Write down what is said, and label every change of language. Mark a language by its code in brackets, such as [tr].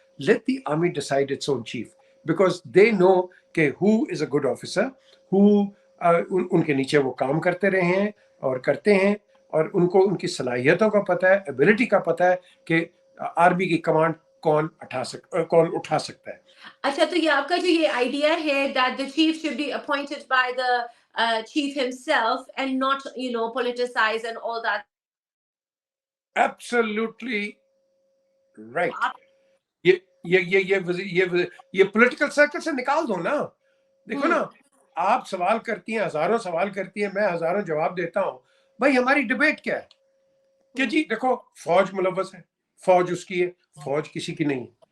[en] let the army decide its own chief, because they know کہ who is a good officer, [ur] ان کے نیچے وہ کام کرتے رہے ہیں اور کرتے ہیں, اور ان کو ان کی صلاحیتوں کا پتہ ہے, ایبلٹی کا پتہ ہے کہ آرمی کی کمانڈ کون اٹھا سکتا ہے. اچھا, تو یہ آپ کا جو یہ آئیڈیا ہے [en] that the chief should be appointed by the chief himself and not politicized and all that. Absolutely right. [ur] یہ پولیٹیکل سرکل سے نکال دو نا. دیکھو نا, آپ سوال کرتی ہیں, ہزاروں سوال کرتی ہیں, میں ہزاروں جواب دیتا ہوں. بھائی ہماری ڈیبیٹ کیا ہے کہ جی دیکھو فوج ملوث ہے, فوج اس کی ہے, فوج کسی کی نہیں.